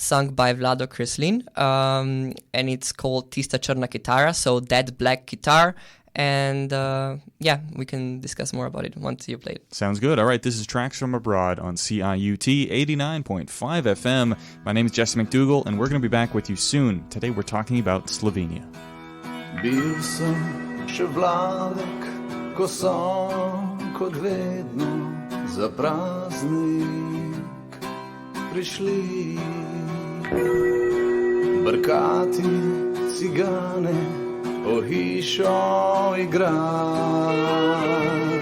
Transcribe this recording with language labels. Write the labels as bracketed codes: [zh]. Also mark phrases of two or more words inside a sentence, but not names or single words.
[en] sung by Vlado Kreslin, and it's called Tista Črna Kitara, so that black guitar. And we can discuss more about it once you play it. Sounds good. All right, this is Tracks from Abroad on CIUT 89.5 FM. My name is Jesse McDougall, and we're going to be back with you soon. Today we're talking about Slovenia. [sl] Bil sem še vladek, ko so kot vedno za praznik prišli brkati cigane o hišo igrat.